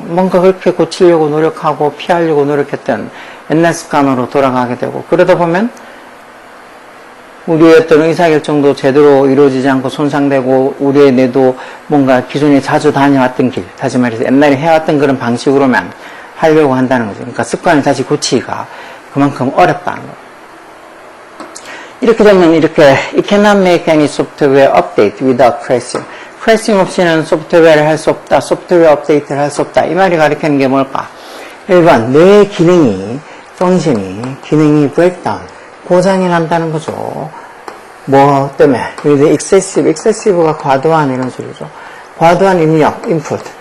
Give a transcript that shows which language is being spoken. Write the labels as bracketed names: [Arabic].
[Korean] 뭔가 그렇게 고치려고 노력하고 피하려고 노력했던 옛날 습관으로 돌아가게 되고, 그러다 보면 우리의 어떤 의사결정도 제대로 이루어지지 않고 손상되고, 우리의 뇌도 뭔가 기존에 자주 다녀왔던 길, 다시 말해서 옛날에 해왔던 그런 방식으로만 하려고 한다는 거죠. 그러니까 습관을 다시 고치기가 그만큼 어렵다는 거예요. 이렇게 되면 이렇게 [English] It cannot make any software update without crashing. [Korean] crashing 없이는 소프트웨어를 할 수 없다, 소프트웨어 업데이트를 할 수 없다. 이 말이 가리키는 게 뭘까? 1번, 뇌의 기능이, 펑션이, 기능이 breakdown, 고장이 난다는 거죠. 뭐 때문에? excessive가 과도한 이런 소리죠. 과도한 입력, input.